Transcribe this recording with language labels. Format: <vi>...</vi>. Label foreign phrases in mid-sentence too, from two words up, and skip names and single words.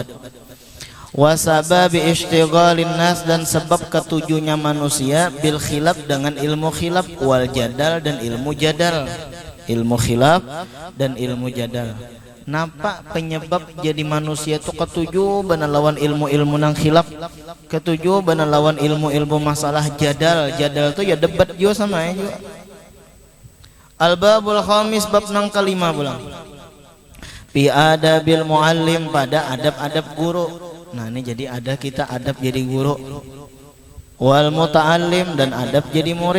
<ar>Wasababi ishtighalin nas,</ar> <bjn>dan sebab ketujuhnya manusia</bjn> <ar>bil khilaf,</ar> <bjn>dengan ilmu khilaf,</bjn> <ar>wal jadal,</ar> <bjn>dan ilmu jadal. Ilmu khilaf dan ilmu jadal. Napa penyebab jadi manusia itu ketujuh bana lawan ilmu-ilmu nang khilaf, ketujuh bana lawan ilmu-ilmu masalah jadal. Jadal itu ya debat juga sama ya juga.</bjn> <ar>Al-babul khamis,</ar> <bjn>bab nang kelima pulang.</bjn> <ar>Fi adabil muallim,</ar> <bjn>pada adab-adab guru. Nah ini jadi ada kita adab jadi guru.</bjn> <ar>Wal muta'allim,</ar> <bjn>dan adab jadi murid.</bjn>